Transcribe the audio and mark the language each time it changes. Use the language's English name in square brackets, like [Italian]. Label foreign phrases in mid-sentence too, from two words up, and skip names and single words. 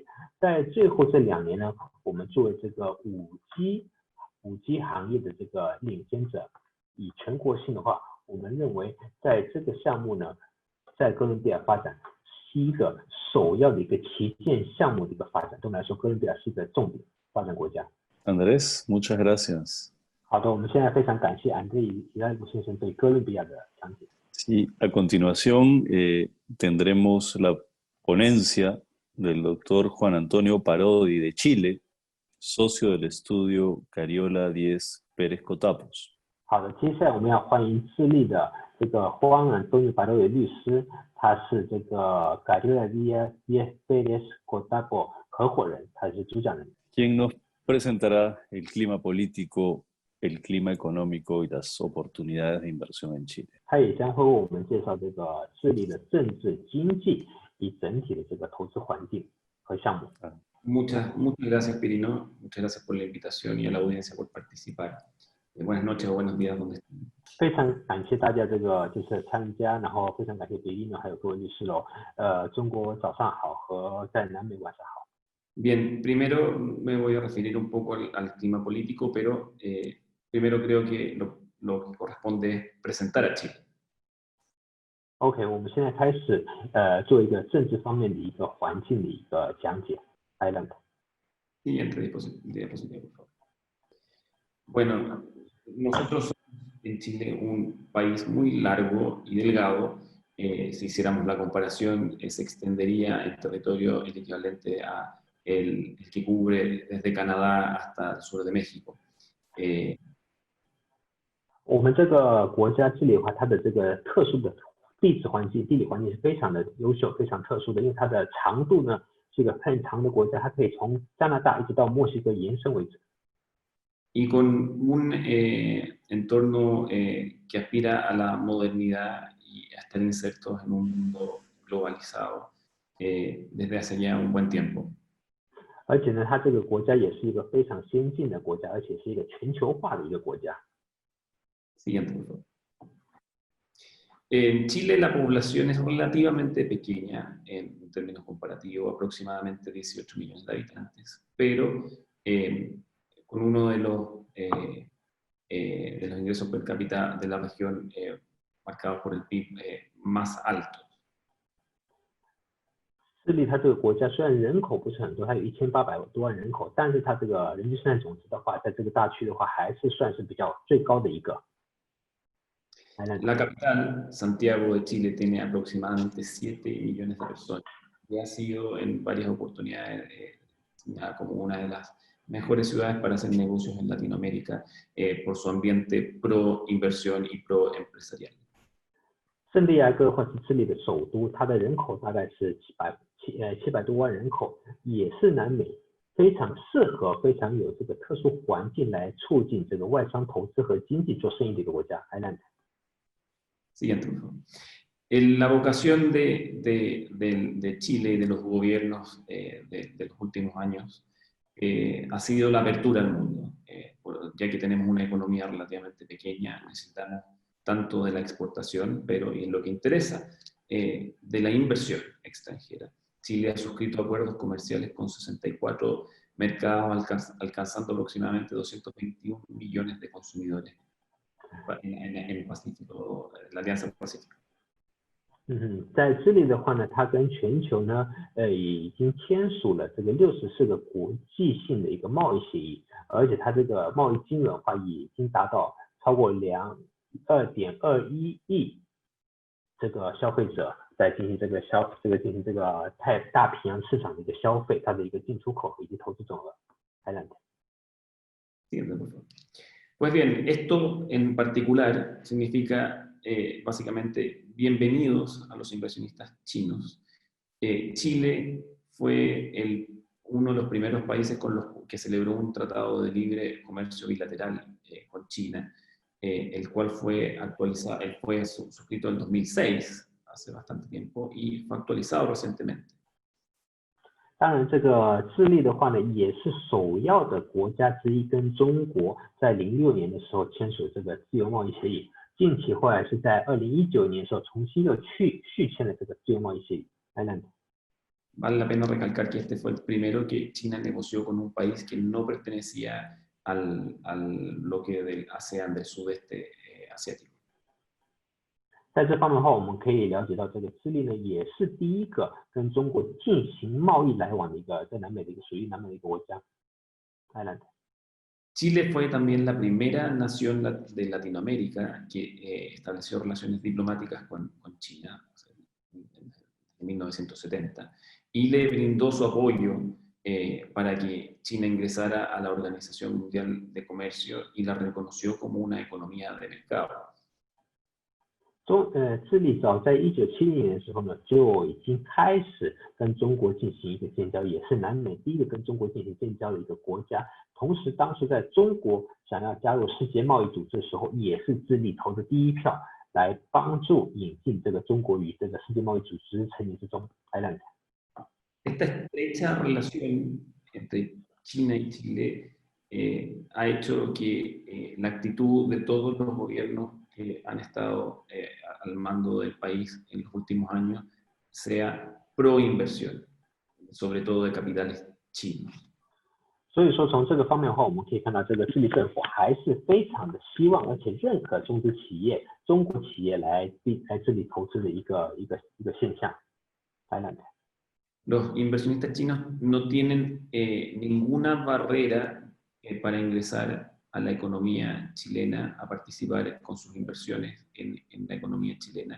[Chinese] 在最后这2年呢，我们作为这个5G 行业的这个领先者，以全国性的话，我们认为在这个项目呢，在哥伦比亚发展是一个首要的一个旗舰项目的一个发展。总的来说，哥伦比亚是一个重点发展国家。 [Spanish] Andrés, muchas gracias. [Chinese] 好的，我们现在非常感谢安德烈·伊莱布先生对哥伦比亚的讲解。 [Spanish] Sí, a continuación tendremos la ponencia del doctor Juan Antonio Parodi de Chile, socio del estudio Cariola 10 Pérez Cotapos. [Chinese] 好的，接下来我们要欢迎智利的这个 Juan Antonio Parodi 律师，他是这个 Cariola 10 Pérez Cotapos 合伙人，他是主讲人。 [Spanish] quien nos presentará el clima político, el clima económico y las oportunidades de inversión en Chile. [Chinese] 他也将会为我们介绍这个智利的政治、经济以整体的这个投资环境和项目。 [Spanish] Muchas gracias, Pirino. Muchas gracias por la invitación y a la audiencia por participar. Buenas noches o buenos días, donde estén. [Chinese] 非常感谢大家这个就是参加，然后非常感谢比利呢，还有各位律师喽。中国早上好和在南美晚上好。 [Spanish] Bien, primero me voy a referir un poco al clima político, pero primero creo que lo que corresponde es presentar a Chile. [Chinese] OK， 我们现在开始做一个政治方面的一个环境的一个讲解。Adelante。 [Spanish] Siguiente diapositiva, por favor. Bueno, nosotros somos en Chile un país muy largo y delgado. Si hiciéramos la comparación, se extendería el territorio el equivalente a el que cubre desde Canadá hasta el sur de México. [Chinese] 我们这个国家治理的话，它的这个特殊的地理环境是非常的优秀，非常特殊的，因为它的长度呢是一个很长的国家，它可以从加拿大一直到墨西哥延伸为止。 [Spanish] Y con un entorno que aspira a la modernidad y a estar insertos en un mundo globalizado desde hace ya un buen tiempo. [Chinese] 而且呢，它这个国家也是一个非常先进的国家，而且是一个全球化的一个国家。 [Spanish] Siguiente, por favor. En Chile la población es relativamente pequeña en términos comparativos, aproximadamente 18 millones de habitantes, pero con uno de los ingresos per cápita de la región marcados por el PIB más altos. [Chinese] 智利它这个国家虽然人口不是很多，它有1800多万人口，但是它这个人均生产总值的话，在这个大区的话，还是算是比较最高的一个。 [Spanish] La capital, Santiago de Chile, tiene aproximadamente 7 millones de personas y ha sido en varias oportunidades señalada como una de las mejores ciudades para hacer negocios en Latinoamérica por su ambiente pro inversión y pro empresarial. [Chinese] 圣地亚哥或是智利的首都，它的人口大概是700多万人口，也是南美非常适合、非常有这个特殊环境来促进这个外商投资和经济做生意的一个国家。Adelante。 [Spanish] Siguiente, por favor. La vocación de Chile y de los gobiernos de los últimos años ha sido la apertura al mundo, ya que tenemos una economía relativamente pequeña, necesitamos tanto de la exportación, pero y en lo que interesa, de la inversión extranjera. Chile ha suscrito acuerdos comerciales con 64 mercados, alcanzando aproximadamente 221 millones de consumidores en el Pacífico, la Alianza Pacífica. [Chinese] 在智利的话呢，它跟全球呢，已经签署了这个64个国际性的一个贸易协议，而且它这个贸易金额的话，已经达到超过2.21亿这个消费者在进行进行这个太大平洋市场的一个消费，它的一个进出口以及投资总额。Adelante。 [Spanish] Pues bien, esto en particular significa básicamente bienvenidos a los inversionistas chinos. Chile fue uno de los primeros países con los que celebró un tratado de libre comercio bilateral con China, el cual fue suscrito en 2006, hace bastante tiempo, y fue actualizado recientemente. [Chinese] 当然，这个智利的话呢，也是首要的国家之一，跟中国在06年的时候签署这个自由贸易协议。近期后来是在2019年的时候重新又续签了这个自由贸易协议。Adelante。 [Spanish] Vale la pena recalcar que este fue el primero que China negoció con un país que no pertenecía al bloque del ASEAN, del sudeste asiático. [Chinese] 在这方面的话，我们可以了解到，这个智利呢，也是第一个跟中国进行贸易来往的一个在南美的一个属于南美的一个国家。Adelante。 [Spanish] Chile fue también la primera nación de Latinoamérica que estableció relaciones diplomáticas con China en 1970 y le brindó su apoyo para que China ingresara a la Organización Mundial de Comercio y la reconoció como una economía de mercado. [Chinese] 智利早在1970年的时候呢，就已经开始跟中国进行一个建交，也是南美第一个跟中国进行建交的一个国家。同时，当时在中国想要加入世界贸易组织的时候，也是智利投的第一票，来帮助引进这个中国与这个世界贸易组织成员之中。Adelante. [Spanish] Esta estrecha relación entre China y Chile ha hecho que la actitud de todos los gobiernos que han estado al mando del país en los últimos años sea pro inversión, sobre todo de capitales chinos. [Chinese] 所以说，从这个方面的话，我们可以看到，这个智利政府还是非常的希望，而且认可中资企业、中国企业来这里投资的一个现象。Adelante. [Spanish] Los inversionistas chinos no tienen ninguna barrera para ingresar a la economía chilena, a participar con sus inversiones en la economía chilena.